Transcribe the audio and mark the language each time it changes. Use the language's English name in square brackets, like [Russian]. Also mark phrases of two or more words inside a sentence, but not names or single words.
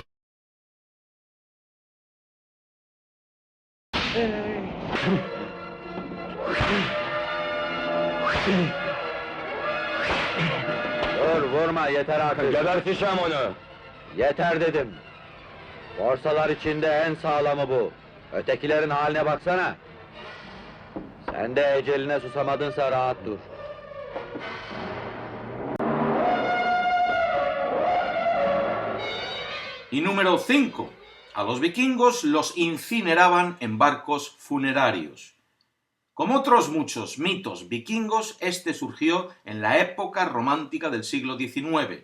[Turkish] Dur vurma yeter artık. Geberteceğim onu! Yeter dedim. Borsalar içinde en sağlamı bu. Ötekilerin haline baksana. Sen de eceline susamadınsa rahat dur. [Spanish] Y número 5. A los vikingos los incineraban en barcos funerarios. Como otros muchos mitos vikingos, este surgió en la época romántica del siglo XIX.